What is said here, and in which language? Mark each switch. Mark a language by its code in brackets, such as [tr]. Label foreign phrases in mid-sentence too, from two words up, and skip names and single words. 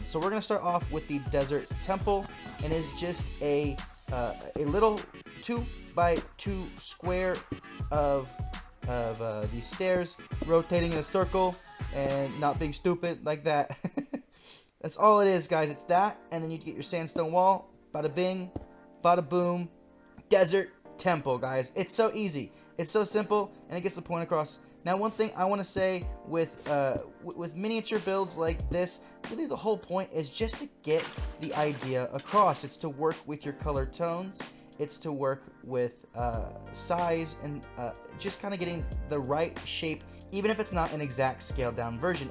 [en] So we're going to start off with the desert temple, and it's just a little 2x2 square of these stairs rotating in a circle and not being stupid like that. That's all it is, guys. It's that, and then you get your sandstone wall. Bada bing, bada boom. Desert temple, guys. It's so easy. It's so simple, and it gets the point across. Now, one thing I want to say with miniature builds like this, really the whole point is just to get the idea across. It's to work with your color tones. It's to work with size and just kind of getting the right shape, even if it's not an exact scaled down version.